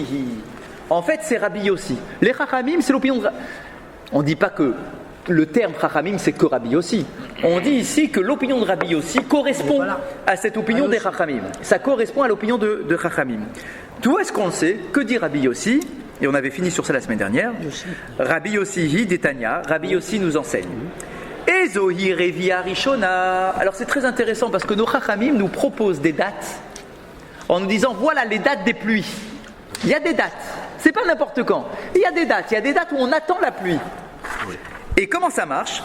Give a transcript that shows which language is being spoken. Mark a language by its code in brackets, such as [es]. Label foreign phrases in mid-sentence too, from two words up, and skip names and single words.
[fr] En fait, c'est Rabbi Yossi. Les Chachamim, c'est l'opinion de... On ne dit pas que le terme Chachamim, c'est que Rabbi Yossi. On dit ici que l'opinion de Rabbi Yossi correspond à cette opinion des Chachamim. Ça correspond à l'opinion de Chachamim. D'où est-ce qu'on le sait ? Que dit Rabbi Yossi ? Et on avait fini sur ça la semaine dernière. Rabbi Yossi d'Etania. Rabbi Yossi nous enseigne. [he] איזוהי רביעה ראשונה. [fr] Alors c'est très intéressant parce que nos Chachamim nous proposent des dates en nous disant voilà les dates des pluies. Il y a des dates. C'est pas n'importe quand. Il y a des dates où on attend la pluie. Et comment ça marche ?